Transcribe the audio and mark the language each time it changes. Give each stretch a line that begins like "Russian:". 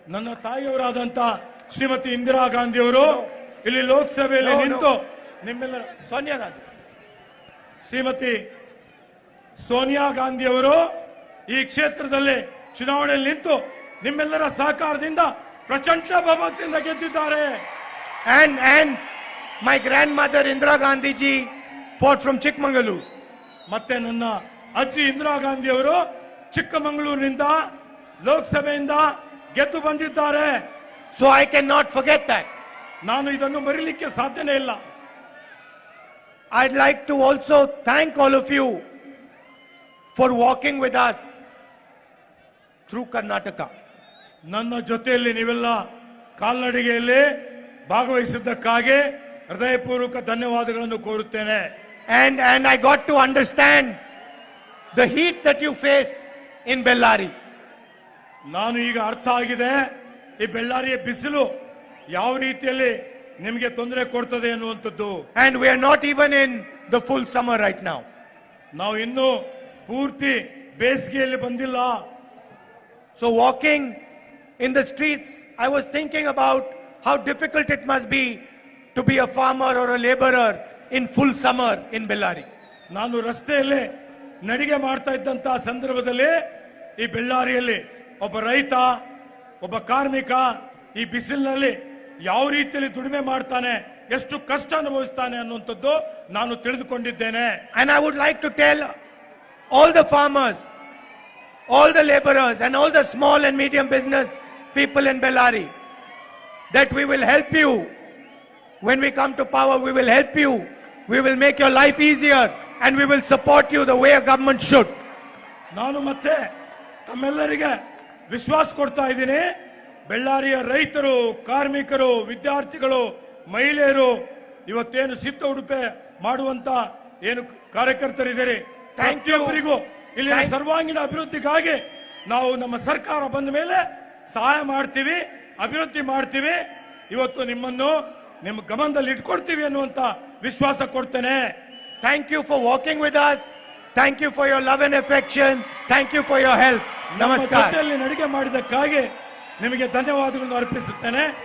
Kannada: ನನ್ನ ತಾಯಿಯವರಾದಂತ ಶ್ರೀಮತಿ ಇಂದಿರಾ ಗಾಂಧಿ ಅವರು ಇಲ್ಲಿ ಲೋಕಸಭೆಯಲ್ಲಿ
English: No, no.
Kannada: ನಿಂತು ನಿಮ್ಮೆಲ್ಲರ
Hindi: सोनिया गांधी
Kannada: ಶ್ರೀಮತಿ ಸೋನಿಯಾ ಗಾಂಧಿ ಅವರು ಈ ಕ್ಷೇತ್ರದಲ್ಲಿ ಚುನಾವಣೆಯಲ್ಲಿ ನಿಂತು ನಿಮ್ಮೆಲ್ಲರ ಸಹಕಾರದಿಂದ ಪ್ರಚಂಡ ಬಹುಮತದಿಂದ ಗೆದ್ದಿದ್ದಾರೆ.
English: and my grandmother Indira Gandhi ji fought from Chikmagalur.
Kannada: ಮತ್ತೆ ನನ್ನ ಅಜ್ಜಿ ಇಂದಿರಾ ಗಾಂಧಿ ಅವರು ಚಿಕ್ಕಮಗಳೂರಿನಿಂದ ಲೋಕಸಭೆಯಿಂದ ಗೆದ್ದು ಬಂದಿದ್ದಾರೆ.
English: So I cannot forget that.
Kannada: ನಾನು ಇದನ್ನು ಮರೀಲಿಕ್ಕೆ ಸಾಧ್ಯನೇ ಇಲ್ಲ.
English: I'd like to also thank all of you for walking with us through Karnataka.
Kannada: ನನ್ನ ಜೊತೆಯಲ್ಲಿ ನೀವೆಲ್ಲ ಕಾಲ್ನಡಿಗೆಯಲ್ಲಿ ಭಾಗವಹಿಸಿದ್ದಕ್ಕಾಗಿ ಹೃದಯಪೂರ್ವಕ ಧನ್ಯವಾದಗಳನ್ನು ಕೋರುತ್ತೇನೆ.
English: And I got to understand the heat that you face in Bellary.
Kannada: ನಾನು ಈಗ ಅರ್ಥ ಆಗಿದೆ ಈ ಬೆಳ್ಳಾರಿಯ ಬಿಸಿಲು ಯಾವ ರೀತಿಯಲ್ಲಿ ನಿಮಗೆ ತೊಂದರೆ ಕೊಡ್ತದೆ ಅನ್ನುವಂಥದ್ದು.
English: And we are not even in the full summer right now.
Kannada: ನಾವು ಇನ್ನೂ ಪೂರ್ತಿ ಬೇಸಿಗೆಯಲ್ಲಿ ಬಂದಿಲ್ಲ.
English: So walking in the streets, I was thinking about how difficult it must be to be a farmer or a laborer in full summer in Bellary.
Kannada: ನಾನು ರಸ್ತೆಯಲ್ಲಿ ನಡಿಗೆ ಮಾಡ್ತಾ ಇದ್ದಂತಹ ಸಂದರ್ಭದಲ್ಲಿ ಈ ಬೆಳ್ಳಾರಿಯಲ್ಲಿ ಒಬ್ಬ ರೈತ ಒಬ್ಬ ಕಾರ್ಮಿಕ ಈ ಬಿಸಿಲಿನಲ್ಲಿ ಯಾವ ರೀತಿಯಲ್ಲಿ ದುಡಿಮೆ ಮಾಡ್ತಾನೆ, ಎಷ್ಟು ಕಷ್ಟ ಅನುಭವಿಸ್ತಾನೆ ಅನ್ನುವಂಥದ್ದು ನಾನು ತಿಳಿದುಕೊಂಡಿದ್ದೇನೆ.
English: And I would like to tell all the farmers, all the laborers and all the small and medium business people in Bellary that we will help you. When we come to power, we will help you. We will make your life easier and we will support you the way a government should.
Kannada: ನಾನು ಮತ್ತೆ ತಮ್ಮೆಲ್ಲರಿಗೆ ವಿಶ್ವಾಸ ಕೊಡ್ತಾ ಇದ್ದೀನಿ. ಬೆಳ್ಳಾರಿಯ ರೈತರು, ಕಾರ್ಮಿಕರು, ವಿದ್ಯಾರ್ಥಿಗಳು, ಮಹಿಳೆಯರು, ಇವತ್ತೇನು ಸಿದ್ಧ ಉಡುಪೆ ಮಾಡುವಂತ ಏನು ಕಾರ್ಯಕರ್ತರಿದ್ದೀರಿ, ಪ್ರತಿಯೊಬ್ಬರಿಗೂ ಇಲ್ಲಿನ ಸರ್ವಾಂಗೀಣ ಅಭಿವೃದ್ಧಿಗಾಗಿ ನಾವು ನಮ್ಮ ಸರ್ಕಾರ ಬಂದ ಮೇಲೆ ಸಹಾಯ ಮಾಡ್ತೀವಿ, ಅಭಿವೃದ್ಧಿ ಮಾಡ್ತೀವಿ. ಇವತ್ತು ನಿಮ್ಮನ್ನು ನಿಮ್ಮ ಗಮನದಲ್ಲಿ ಇಟ್ಕೊಡ್ತೀವಿ ಅನ್ನುವಂತ ವಿಶ್ವಾಸ ಕೊಡ್ತೇನೆ.
English: Thank you for walking with us. Thank you for your love and affection. Thank you for your help.
Kannada: ನಮ್ಮ
Hindi: Namaskar.
Kannada: ಜೊತೆಯಲ್ಲಿ ನಡಿಗೆ ಮಾಡಿದ್ದಕ್ಕಾಗಿ ನಿಮಗೆ ಧನ್ಯವಾದಗಳನ್ನು ಅರ್ಪಿಸುತ್ತೇನೆ.